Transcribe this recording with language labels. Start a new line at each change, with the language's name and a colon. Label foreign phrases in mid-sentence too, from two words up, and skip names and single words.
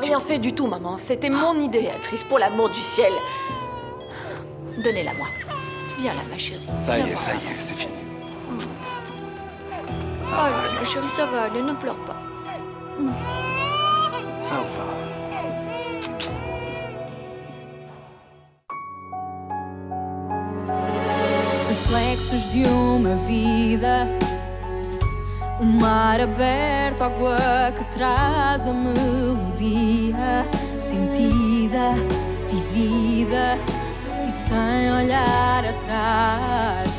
French: d'habitude. rien fait du tout, maman. C'était mon idée. Béatrice, pour l'amour du ciel. Donnez-la-moi. Viens là, ma chérie. Ça y Viens est, voir. ça y est, c'est fini. Ça Oh va là, aller. ma chérie, ça va aller, ne pleure pas. Ça va.
Portuguese: Reflexos de uma vida, mar aberto, água que traz a melodia sentida, vivida e sem olhar atrás.